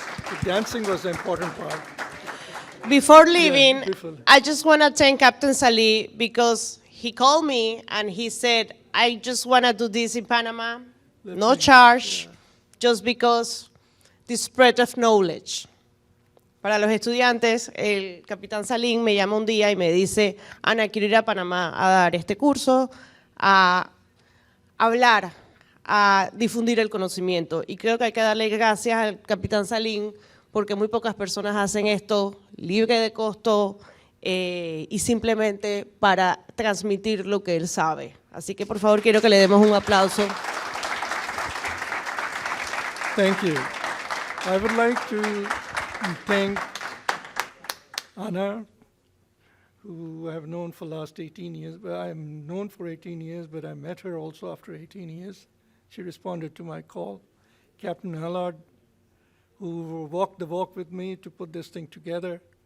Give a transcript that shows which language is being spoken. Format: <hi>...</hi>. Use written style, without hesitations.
<en>The dancing was the important part. Before leaving, before. I just want to thank Captain Salih because he called me and he said, I just want to do this in Panama, no charge, just because the spread of knowledge.</en> <es>Para los estudiantes, el capitán Salim me llama un día y me dice, Ana, quiero ir a Panamá a dar este curso, a hablar, a difundir el conocimiento. Y creo que hay que darle gracias al capitán Salim porque muy pocas personas hacen esto libre de costo y simplemente para transmitir lo que él sabe. Así que por favor quiero que le demos un aplauso.</es> <en>Thank you. I would like to thank Anna, who I have known for the last 18 years. But I'm known for 18 years, but I met her also after 18 years. She responded to my call. Captain Allard, who walked the walk with me to put this thing together.</en>